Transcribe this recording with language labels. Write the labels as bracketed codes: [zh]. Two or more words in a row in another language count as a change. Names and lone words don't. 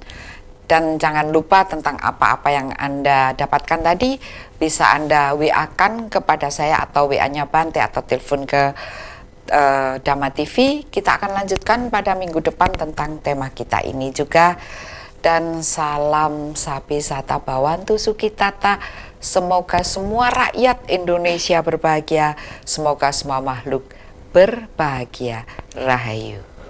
[id] Dan jangan lupa tentang apa-apa yang Anda dapatkan tadi, bisa Anda WA-kan kepada saya atau WA-nya Bante atau telepon ke Dhamma TV. Kita akan lanjutkan pada minggu depan tentang tema kita ini juga. Dan salam [pi] sapi sata bawantu sukitata. [id] Semoga semua rakyat Indonesia berbahagia. Semoga semua makhluk berbahagia. Rahayu.